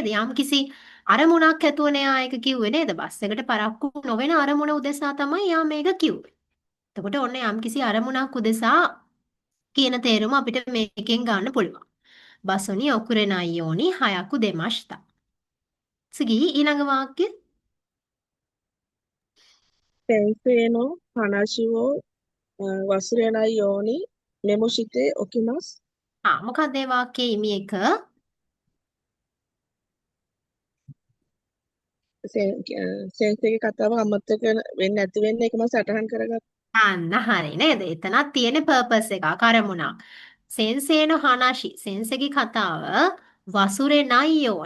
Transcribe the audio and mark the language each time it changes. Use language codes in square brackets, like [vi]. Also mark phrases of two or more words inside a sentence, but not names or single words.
[si] යම්කිසි අරමුණක් ඇතුවනේ ආ එක කිව්වේ නේද? බස් එකට පරක්කු නොවන අරමුණ උදෙසා තමයි යා මේක කිව්වේ. එතකොට ඔන්න යම්කිසි අරමුණක් උදෙසා කියන තේරුම අපිට මේකෙන් ගන්න පුළුවන්. [ja] バスに 遅れ ないように 早く 出ました. [si] 次ඊළඟ වාක්‍ය. [ja] 先生の話を忘れないようにメモしておきます。 [si] මොකක්ද ඒ වාක්‍යයේ ඉමි එක? සෙන්සේගේ කතාව අමතක වෙන්නේ නැති වෙන්න ඒක මම සටහන් කරගත්තා. අන්න හරි නේද? එතනක් තියෙන පර්පස් එකක් අරමුණක්. [ja] 先生の 話 [si] සෙන්සේගේ කතාව [ja] 忘れ ないように.